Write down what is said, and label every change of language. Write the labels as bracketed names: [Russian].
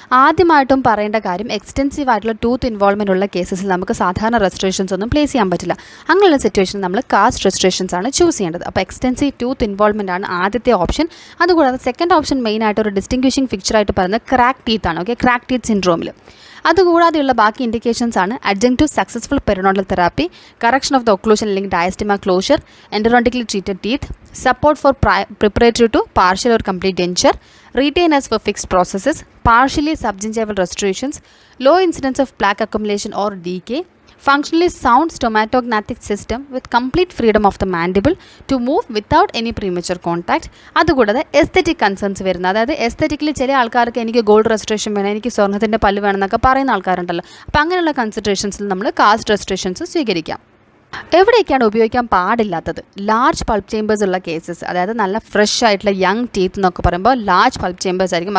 [Malayalam] ആദ്യമായിട്ടും പറയേണ്ട കാര്യം, എക്സ്റ്റെൻസീവ് ആയിട്ടുള്ള ടൂത്ത് ഇൻവോൾവ്മെൻ്റ് ഉള്ള കേസസിൽ നമുക്ക് സാധാരണ റെസ്റ്റോറേഷൻസ് ഒന്നും പ്ലേസ് ചെയ്യാൻ പറ്റില്ല. അങ്ങനെയുള്ള സിറ്റുവേഷൻ നമ്മൾ കാസ്റ്റ് റെസ്റ്റോറേഷൻസ് ആണ് ചൂസ് ചെയ്യേണ്ടത്. അപ്പോൾ എക്സ്റ്റെൻസീവ് ടൂത്ത് ഇൻവോൾവ്മെൻ്റ് ആണ് ആദ്യത്തെ ഓപ്ഷൻ. അതുകൂടാതെ സെക്കൻഡ് ഓപ്ഷൻ മെയിനായിട്ട് ഒരു ഡിസ്റ്റിങ്വിഷിംഗ് ഫിക്ചറായിട്ട് പറയുന്നത് ക്രാക്ക് ടീത്ത് ആണ്. Okay, crack teeth സിൻഡ്രോമിൽ. അതുകൂടാതെയുള്ള ബാക്കി ഇൻഡിക്കേഷൻസ് ആണ് [English] Adjunctive successful periodontal therapy, correction of the occlusion അല്ലെങ്കിൽ diastema closure, endodontically treated teeth, support for preparatory to partial or complete denture, retainers for fixed processes, partially subgingival restorations, low incidence of plaque accumulation or decay, functionally sound stomatognathtic system with complete freedom of the mandible to move without any premature contact. [Malayalam] അതുകൂടാതെ aesthetic concerns വരുന്നത്, അതായത് aesthetically ചില ആൾക്കാർക്ക് എനിക്ക് gold restoration വേണം, എനിക്ക് സ്വർണ്ണത്തിൻ്റെ പല്ല് വേണം എന്നൊക്കെ പറയുന്ന ആൾക്കാരുണ്ടല്ലോ. അപ്പോൾ അങ്ങനെയുള്ള കൺസിഡറേഷൻസിൽ നമ്മൾ കാസ്റ്റ് റെസ്റ്റോറേഷൻസ് സ്വീകരിക്കാം. എവിടെയൊക്കെയാണ് ഉപയോഗിക്കാൻ പാടില്ലാത്തത്? ലാർജ് പൾപ്പ് ചേമ്പേഴ്സ് ഉള്ള കേസസ്, അതായത് നല്ല ഫ്രഷ് ആയിട്ടുള്ള യങ് ടീത്ത് എന്നൊക്കെ പറയുമ്പോൾ ലാർജ് പൾപ്പ് ചേമ്പേഴ്സ് ആയിരിക്കും.